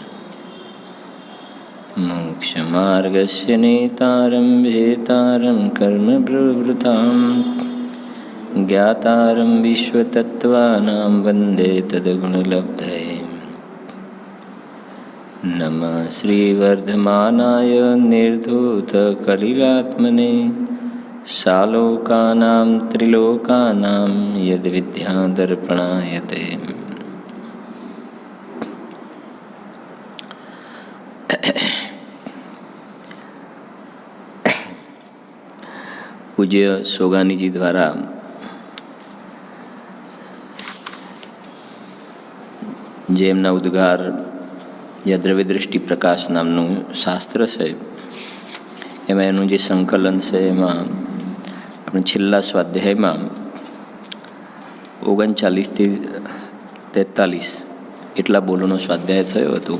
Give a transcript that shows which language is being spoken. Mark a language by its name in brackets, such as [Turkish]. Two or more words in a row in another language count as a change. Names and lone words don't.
[Sanskrit] मोक्षमार्गस्य नेतारं भेतारं कर्मप्रवृत्तां ज्ञातारं विश्वतत्त्वानां वन्दे तद्गुणलब्धये नमः श्रीवर्धमानाय निर्धूतकलिलात्मने सालोकानां त्रिलोकानां यद्विद्यादर्पणायते [Gujarati] પૂજ્ય સોગાનીજી દ્વારા જે એમના ઉદ્ગાર યા દ્રવ્યદૃષ્ટિ પ્રકાશ નામનું શાસ્ત્ર છે એમાં એનું જે સંકલન છે એમાં આપણે છેલ્લા સ્વાધ્યાયમાં 39 થી 43 એટલા બોલોનો સ્વાધ્યાય થયો હતો.